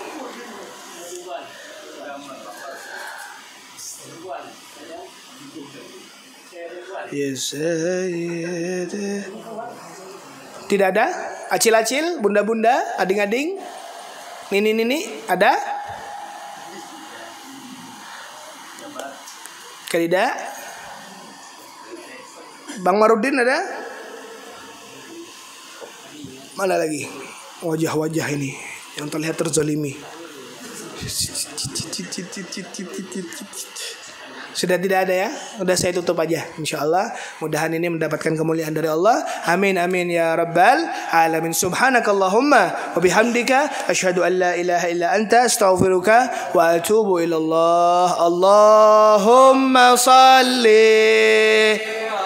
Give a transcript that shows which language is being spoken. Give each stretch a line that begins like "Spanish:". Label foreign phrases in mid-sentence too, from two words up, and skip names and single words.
Indonesian: Yes, tidak ada?
Banjar: Acil-acil, bunda-bunda, ading-ading, nini-nini, ada?
Indonesian: Tidak? Bang Marudin ada? Mana lagi? Wajah-wajah ini yang terlihat terzalimi. Sudah tidak ada ya? Sudah saya tutup aja. InsyaAllah mudahan ini mendapatkan kemuliaan dari Allah.
Arabic: آمين آمين يا رب العالمين. سبحانك اللهم وبحمدك أشهد أن لا إله إلا أنت أستغفرك وأتوب إلى الله. اللهم صل